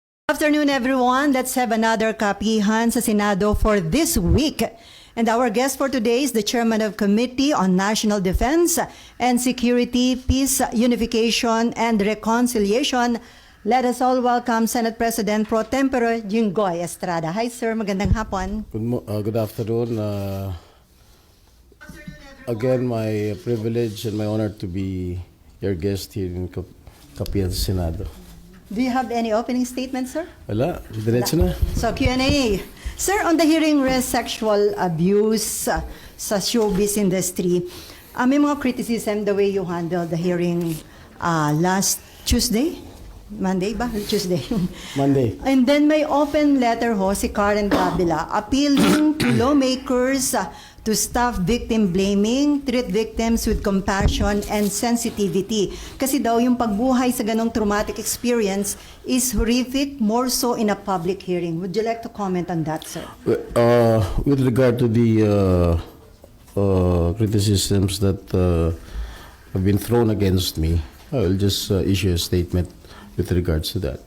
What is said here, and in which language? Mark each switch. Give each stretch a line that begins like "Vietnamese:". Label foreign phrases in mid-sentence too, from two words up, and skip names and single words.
English: Afternoon, everyone. Let's have another
Filipino: kapihan sa Senado
English: for this week. And our guest for today is the Chairman of Committee on National Defense and Security, Peace, Unification, and Reconciliation. Let us all welcome Senate President Pro Tempore Jinggoy Estrada. Hi, sir.
Filipino: Magandang hapon.
English: Good afternoon. Again, my privilege and my honor to be your guest here in Kapihan sa Senado. Do you have any opening statement, sir?
Filipino: Wala, diretso na.
English: So, Q&A. Sir, on the hearing sexual abuse sa showbiz industry,
Filipino: may mga
English: criticism the way you handled the hearing last Tuesday? Monday ba? Tuesday. Monday. And then may open letter
Filipino: ho si
English: Karen Davila appealing to lawmakers to stop victim blaming, treat victims with compassion and sensitivity.
Filipino: Kasi daw yung pagbuhay sa ganong
English: traumatic experience is horrific, more so in a public hearing. Would you like to comment on that, sir? With regard to the criticisms that have been thrown against me, I will just issue a statement with regards to that.